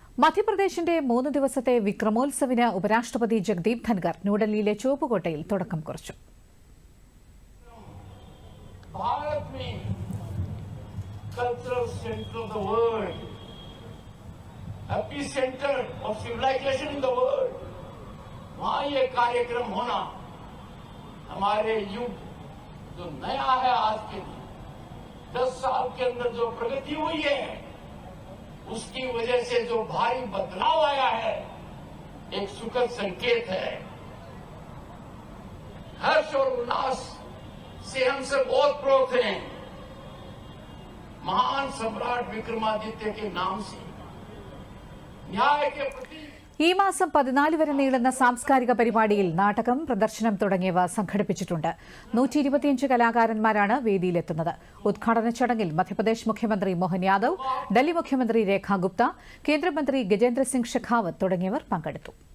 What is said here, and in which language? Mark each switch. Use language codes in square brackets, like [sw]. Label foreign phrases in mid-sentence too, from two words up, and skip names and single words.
[ml] മധ്യപ്രദേശിന്റെ 3 ദിവസത്തെ വിക്രമോത്സവിന് ഉപരാഷ്ട്രപതി ജഗദീപ് ധൻകർ ന്യൂഡൽഹിയിലെ ചുവപ്പുകോട്ടയിൽ തുടക്കം കുറിച്ചു. [hi] ये कार्यक्रम होना हमारे युग जो नया है, आज के 10 साल के अंदर जो प्रगति हुई है उसकी वजह से जो भारी बदलाव आया है, एक सुखद संकेत है। हर्ष और उल्लास से हम सब बहुत प्रोत हैं। महान सम्राट विक्रमादित्य के नाम से न्याय के प्रति [ml] ഈ മാസം 14 വരെ നീളുന്ന സാംസ്കാരിക പരിപാടിയിൽ നാടകം, പ്രദർശനം തുടങ്ങിയവ സംഘടിപ്പിച്ചിട്ടുണ്ട്. 125 കലാകാരന്മാരാണ് വേദിയിലെത്തുന്നത്. ഉദ്ഘാടന ചടങ്ങിൽ മധ്യപ്രദേശ് മുഖ്യമന്ത്രി മോഹൻ യാദവ്, ഡൽഹി മുഖ്യമന്ത്രി രേഖ ഗുപ്ത, കേന്ദ്രമന്ത്രി ഗജേന്ദ്ര സിംഗ് ഷെഖാവത്ത് തുടങ്ങിയവർ പങ്കെടുത്തു.